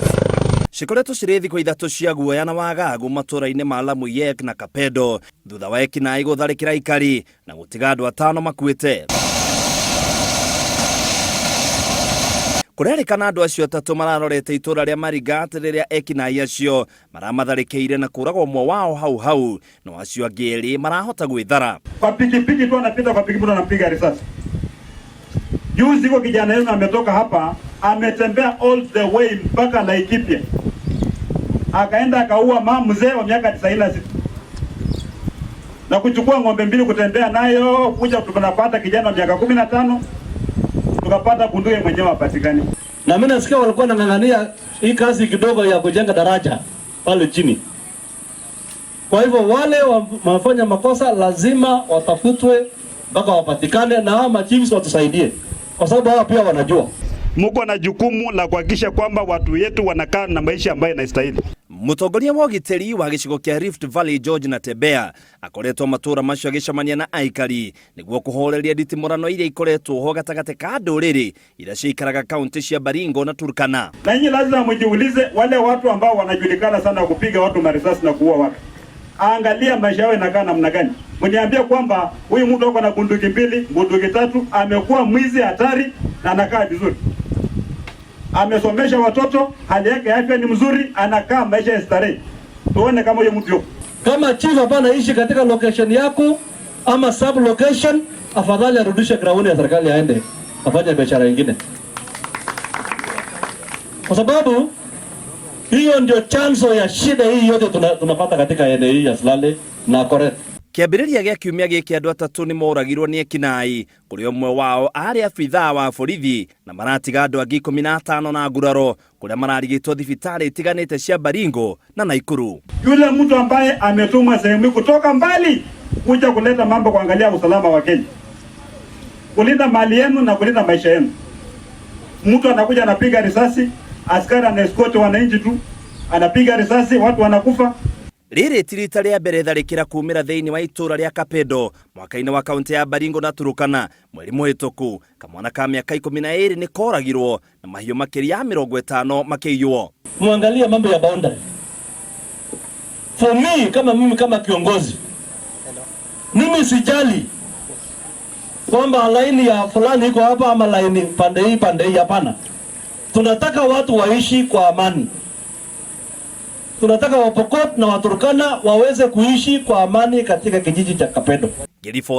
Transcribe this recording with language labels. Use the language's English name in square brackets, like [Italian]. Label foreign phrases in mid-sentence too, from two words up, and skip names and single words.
[Kikuyu] Cikoretwo cirithi kwa ithatu cia guoya na wagagu matura-ini ma Lamu Yek na Kapedo thutha wa ekinaĩ gũtharĩkĩra aikari na gũtiga andũ 5 makuĩte. Kũrerĩkana andũ acio 3 mararorete itũra rĩa Marigat rĩrĩa ekinaĩ acio maramatharĩkĩire na kũragwo ũmwe wao hau na acio angĩ erĩ marahota gwĩthara. [Swahili] Kwa pikipiki tu anapita kwa pikipiki anampiga risasi. Juzi kwa kijana yenu ametoka hapa, ametembea [English] all the way [Swahili] mpaka Laikipia. Akaenda akaua mama mzee wa miaka 96. Na kuchukua ng'ombe 2 kutembea nayo, kuja tunapata kijana wa miaka 15. Tukapata bunduki mwenyewe apatikani. Na mimi nasikia walikuwa wanang'ang'ania hii kazi kidogo ya kujenga daraja pale chini. Kwa hivyo wale wafanya makosa lazima watafutwe mpaka wapatikane na hao machiefs watusaidie. Kwa sababu hao pia wanajua. Mko na jukumu la kuhakikisha kwamba watu wetu wanakaa na maisha ambayo yanastahili. [Kikuyu] Mutongoria wa giteri wa gicigo kia Rift Valley George Natembea akoretwo matura macio agicamania na aikari niguo kuhoreria nditimurano iria ikoretwo ho gatagate ka ndũrĩrĩ ira ciikaraga kaunti cia Baringo na Turkana. [Swahili] Na nyinyi lazima mjiulize wale watu ambao wanajulikana sana kupiga watu marisasi na kuua watu. Angalia maisha yao yanakaa namna gani. Mniambia kwamba huyu mtu ako na bunduki 2, bunduki 3, amekuwa mwizi hatari na anakaa vizuri. Amesomesha watoto, hali yake afya ni mzuri, anakaa maisha ya starehe. Tuone kama huyo mtu yuko. Kama chief hapa anaishi katika location yako ama sub location, afadhali arudishe ground ya serikali aende afanye biashara nyingine. Kwa sababu hiyo ndio chanzo ya shida hii yote tunapata katika eneo hili ya Silale na Koret. [Kikuyu] Kiambĩrĩria gĩa kiumia gĩkĩ andũ 3 nĩ moragirwo nĩ ekinaĩ kũrĩa ũmwe wao arĩ abithaa wa borithi na maratiga andũ angĩ 15 na nguraro kũrĩa mararigitwo thibitarĩ itiganĩte cia Baringo na Naikuru. [Swahili] Yule mtu ambaye ametumwa sehemu kutoka mbali kuja kuleta mambo kuangalia usalama wa Kenya, kulinda mali yenu na kulinda maisha yenu. Mtu anakuja anapiga risasi, askari anaescort wananchi tu, anapiga risasi, watu wanakufa. [Kikuyu] Rĩrĩ ti rita rĩa mbere tharĩkĩra kumĩra thĩinĩ wa itũra rĩa Kapedo mwaka-inĩ wa kaunti ya Baringo na Turkana mweri mũhĩtũku. Kamwana ka mĩaka 12 nĩ koragirwo na mahiũ makĩria ya 50 makĩiywo. [Swahili] Muangalie mambo ya boundary. [English] For me [Swahili] kama kiongozi, mimi sijali kwamba laini ya fulani iko hapa ama laini pande hii hapana. Tunataka watu waishi kwa amani. Tunataka Wapokot na Waturkana waweze kuishi kwa amani katika kijiji cha Kapedo.